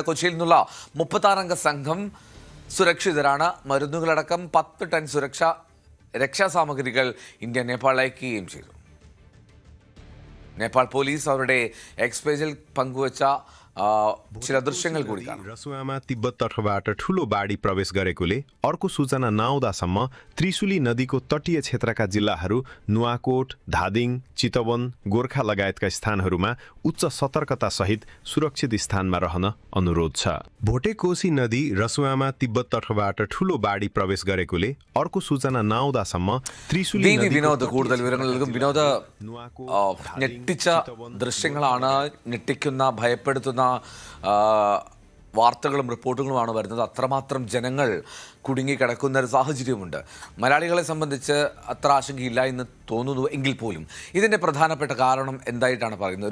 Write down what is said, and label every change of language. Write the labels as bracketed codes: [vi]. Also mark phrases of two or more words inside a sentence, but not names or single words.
[ml] കൊച്ചിയിൽ നിന്നുള്ള 36-അംഗ സംഘം സുരക്ഷിതരാണ്. മരുന്നുകളടക്കം 10 ടൺ രക്ഷാസാമഗ്രികൾ ഇന്ത്യ നേപ്പാളിൽ അയക്കുകയും ചെയ്തു. നേപ്പാൾ പോലീസ് അവരുടെ എക്സ് പേജിൽ പങ്കുവച്ച ചില ദൃശ്യങ്ങൾ കൂടി കാണാം. [ne] रसुवामा तिब्बत तर्फबाट ठूलो बाढी प्रवेश गरेकोले अर्को सूचना नआउँदासम्म त्रिशुली नदीको तटीय क्षेत्रका जिल्लाहरू नुवाकोट, धादिङ, चितवन, गोर्खा लगायतका स्थानहरूमा उच्च सतर्कता सहित सुरक्षित स्थानमा रहन अनुरोध छ। भोटेकोशी नदी रसुवामा तिब्बत तर्फबाट ठूलो बाढी प्रवेश गरेकोले अर्को सूचना नआउँदासम्म त्रिशुली [ml] വിനോദ് കൂടുതൽ വിവരങ്ങൾ നൽകും. വിനോദ്, ഞെട്ടിച്ച ദൃശ്യങ്ങളാണ്, ഞെട്ടിക്കുന്ന, ഭയപ്പെടുത്തുന്ന വാർത്തകളും റിപ്പോർട്ടുകളുമാണ് വരുന്നത്. അത്രമാത്രം ജനങ്ങൾ കുടുങ്ങിക്കിടക്കുന്ന ഒരു സാഹചര്യമുണ്ട്. മലയാളികളെ സംബന്ധിച്ച് അത്ര ആശങ്കയില്ല എന്ന് തോന്നുന്നു എങ്കിൽ പോലും ഇതിൻ്റെ പ്രധാനപ്പെട്ട കാരണം എന്തായിട്ടാണ് പറയുന്നത്?